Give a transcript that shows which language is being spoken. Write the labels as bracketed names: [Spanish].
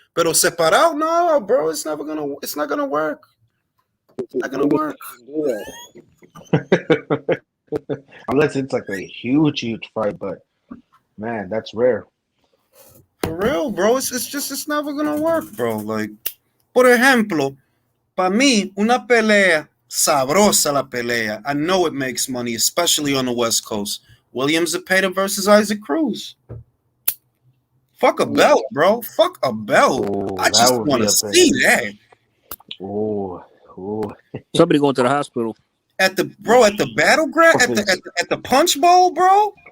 [Spanish] Pero separado, no, [English] bro. It's not gonna work. It's not gonna work. Unless it's like a huge fight, but man, that's rare. For real, bro. It's never gonna work, bro. Like, [Spanish] por ejemplo, para mí, una pelea sabrosa la pelea. [English] I know it makes money, especially on the West Coast. William Zepeda versus Isaac Cruz. Fuck a belt, bro. Fuck a belt. Ooh, I just want to see that. Ooh. Somebody going to the hospital. At the battleground, at the punch bowl, bro.